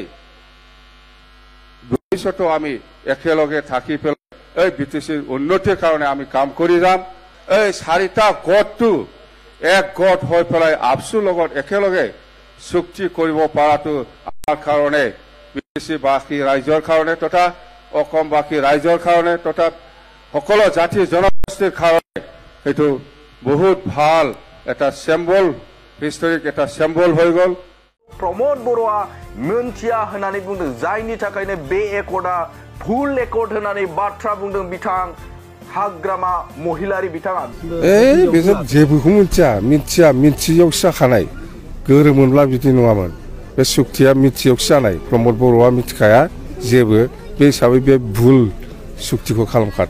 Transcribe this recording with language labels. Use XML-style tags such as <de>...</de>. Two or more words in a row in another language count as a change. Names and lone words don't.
<as>ভৱিষ্যতো আমি একেলগে থাকি পেলাই এই বিটিসিৰ উন্নতিৰ কাৰণে আমি কাম কৰি যাম এই চাৰিটা গোটটো এক গোট হৈ পেলাই আপসুৰ লগত একেলগে চুক্তি কৰিব পৰাটো আমাৰ কাৰণে বিটিসিবাসী ৰাইজৰ কাৰণে তথা অসমবাসী ৰাইজৰ কাৰণে তথা সকলো জাতি জনগোষ্ঠীৰ কাৰণে এইটো বহুত ভাল এটা সিম্বল হিষ্টৰিক এটা সিম্বল হৈ গ'ল</as> <brx>प्रमोद बर'आ मोनथिया होननानै बुंदों जायनि थाखायनो बे एकर्डआ भुल एकर्ड होननानै बाथ्रा बुंदों बिथां हाग्रामा महिलारि बिथाङा बेसोर जेबोखौ मिथियावसो जाखानाय गोरोमोनब्ला बिदि नङामोन बे सुक्तिया मिथियावसो जानाय प्रमद बर'आ मिथिखाया जेबो बे हिसाबै बे भुल सुक्तिखौ खालामखादों</brx>